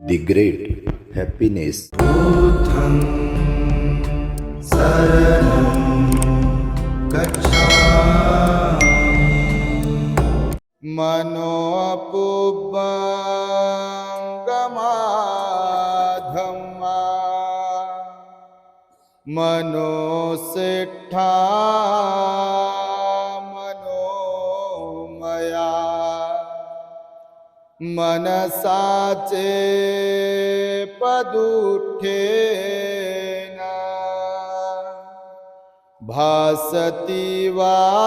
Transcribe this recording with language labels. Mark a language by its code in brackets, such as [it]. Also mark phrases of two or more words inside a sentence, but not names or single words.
[en] The great happiness. [pi] बुद्धं शरणं गच्छामि। मनोपुब्बंगमाधम्मा मनोसिट्ठा मनोमया मनसाचे पदुठेन भासति वा